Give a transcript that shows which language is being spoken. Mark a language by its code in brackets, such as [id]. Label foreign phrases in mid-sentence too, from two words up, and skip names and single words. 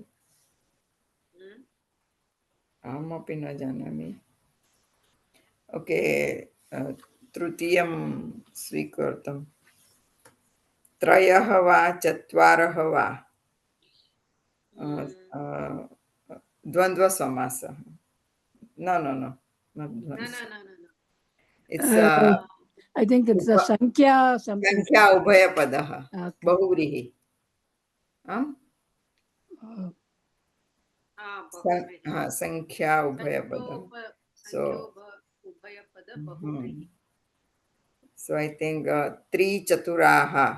[sa] अहमपि न जानामि। ओके, तृतीयं स्वीकृतं। त्रयः वा चत्वारः वा द्वन्द्वसमासः। [en] No, no, no, not No. [sa] द्वन्द्वसमासः. [en] It's I think it's a sankhya something. [sa] संख्या उभयपदः, [en] Okay. [sa] बहुव्रीहि। संख्या उभयपदः। [en] So I think त्रिचतुराः।